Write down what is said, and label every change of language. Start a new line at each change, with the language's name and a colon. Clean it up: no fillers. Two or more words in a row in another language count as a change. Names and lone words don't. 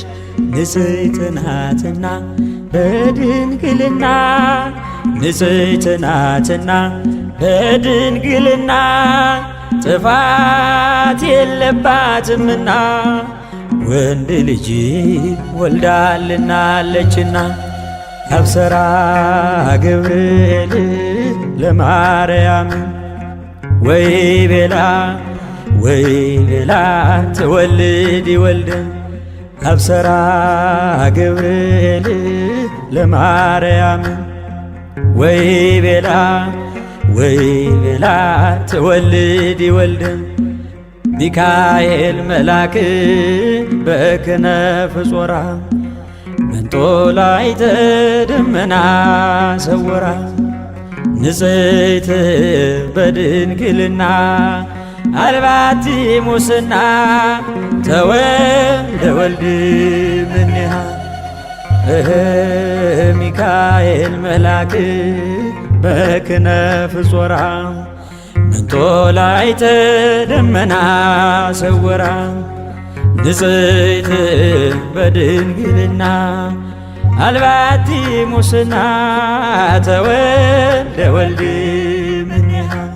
Amharic: ንጽሕት ናትና በድንግልና ንጽሕት ናትና በድንግልና ጥፋት የለባትምና ወንድ ልጅ ወልዳልናለችና።
Geez: አብሰራ ገብርኤል ለማርያም ወይ ቤላ ትወልድ ወልደ። አብሰራ ገብርኤል ለማርያም ወይ ቤላ ትወልድ ወልደ። ሚካኤል መልአክ በክነፍ ጾራ መንጦላዕተ ደመና ሰወራ። ንጽሕት በድንግልና አልባቲ ሙስና ተወልደ ወልድ እምኔሃ። ሚካኤል መልአክ በክነፍ ጾራ መንጦላዕተ ደመና ሰወራ። ንጽሕት በድንግልና አልባቲ ሙስና ተወልደ ወልድ እምኔሃ።